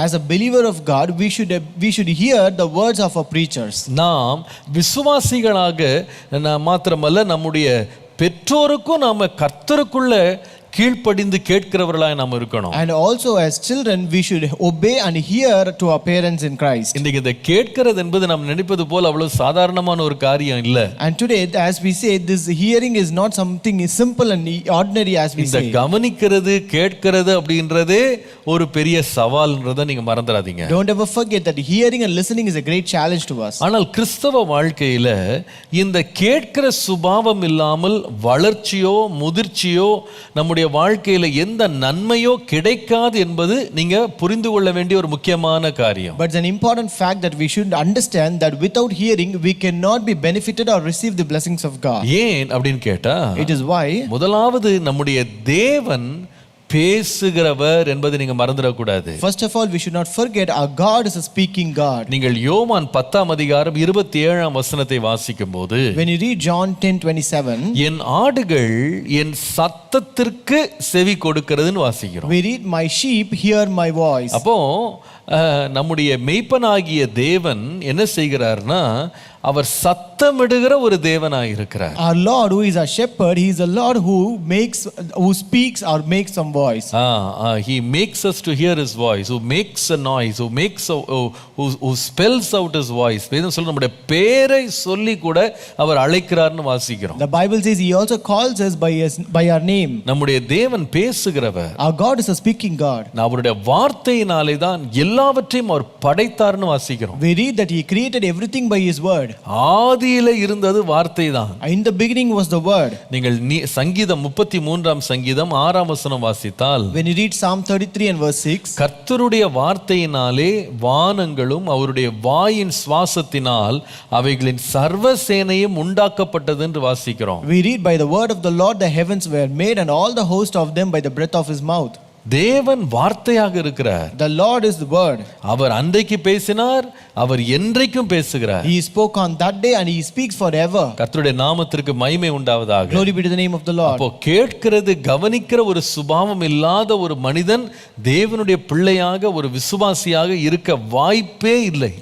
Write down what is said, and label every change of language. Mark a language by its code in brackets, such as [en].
[en] As a believer of God, we should hear the words of our preachers. [ta] நாம் விசுவாசிகளாக மாத்திரமல்ல, நம்முடைய பெற்றோருக்கும் நாம கர்த்தருக்குள்ள கீழ்ப்படிந்து கேட்கிறவர்களாய் நாம் இருக்கணும். [en] And also as children we should obey and hear to our parents in Christ. [ta] இன்னைக்கு இந்த கேட்கிறது என்பது நாம் நினைப்பது போல அவ்வளவு சாதாரணமான ஒரு காரியம் இல்ல. [en] And today as we say, this hearing is not something simple and ordinary as we [ta] இந்த [en] say. [ta] கவனிக்கிறது கேட்கிறது அப்படின்றதே ஒரு பெரிய சவால்ன்றதை நீங்க மறந்துடாதீங்க. [en] Don't ever forget that hearing and listening is a great challenge to us. [ta] ஆனால் கிறிஸ்தவ வாழ்க்கையில இந்த கேட்கிற சுபாவம் இல்லாமல் வளர்ச்சியோ முதிர்ச்சியோ நம்முடைய நம்முடைய வாழ்க்கையில எந்த நன்மையோ கிடைக்காது என்பது நீங்க புரிந்து கொள்ள வேண்டிய ஒரு முக்கியமான காரியம். [en] But it's an important fact that we should understand that without hearing we cannot be benefited or receive the blessings of God. [ta] ஏன் அப்படின்னு கேட்டா, [en] It is why [ta] முதலாவது நம்முடைய தேவன் பேசுகிறவர் என்பதை நீங்க மறந்துடக்கூடாது. [en] first of all we should not forget our God is a speaking God. [ta] நீங்கள் யோவான் 10ஆம் அதிகாரம் 27ஆம் வசனத்தை வாசிக்கும் போது, [en] When you read John 10:27, [ta] என் ஆடுகள் என் சத்தத்திற்கு செவி கொடுக்கிறதுன்னு வாசிக்கிறோம். [en] we read my sheep hear my voice. [ta] அப்போ நம்முடைய மெய்ப்பனாகிய தேவன் என்ன செய்கிறார்னா, அவர் சத்தமிடுகிற ஒரு தேவனாய் இருக்கிறார். [en] Our Lord who is our shepherd, he is a Lord who speaks or makes some voice. He makes us to hear his voice, who makes a noise, who spells out his voice. [ta] வேதம் சொல்ல நம்முடைய பேரை சொல்லி கூட அவர் அழைக்கிறார்னு வாசிக்கிறோம். [en] The Bible says he also calls us by our name. [ta] நம்முடைய தேவன் பேசுகிறவர். [en] Our God is a speaking God. [ta] அவருடைய வார்த்தையினாலே தான் எல்லாவற்றையும் அவர் படைத்தார்னு வாசிக்கிறோம். [en] We read that he created everything by his word. [ta] ஆதியில இருந்தது வார்த்தை தான். [en] In the beginning was the word. [ta] நீங்கள் சங்கீதம் 33ஆம் சங்கீதம் 6ஆம் வசனம் வாசித்தால், [en] When you read Psalm 33 and verse 6, [ta] கர்த்தருடைய வார்த்தையினாலே வானங்களும் அவருடைய வாயின் சுவாசத்தினால் அவைகளின் சர்வ சேனையும் உண்டாக்கப்பட்டது என்று வாசிக்கிறோம். [en] we read by the word of the Lord the heavens were made and all the host of them by the breath of his mouth. [ta] தேவன் வார்த்தையாக இருக்கிறார். [en] The Lord is the word. [ta] அவர் அன்றைக்கு பேசினார், அவர் என்றைக்கும் பேசுகிறார். [en] He spoke on that day and he speaks forever. [ta] கர்த்தருடைய நாமத்திற்கு மகிமை உண்டாவதாக. [en] Glory be to the name of the Lord. [ta] அப்போ கேட்கிறது கவனிக்கிற ஒரு சுபாவம் இல்லாத ஒரு மனிதன் தேவனுடைய பிள்ளையாக ஒரு விசுவாசியாக இருக்க வாய்ப்பே இல்லை.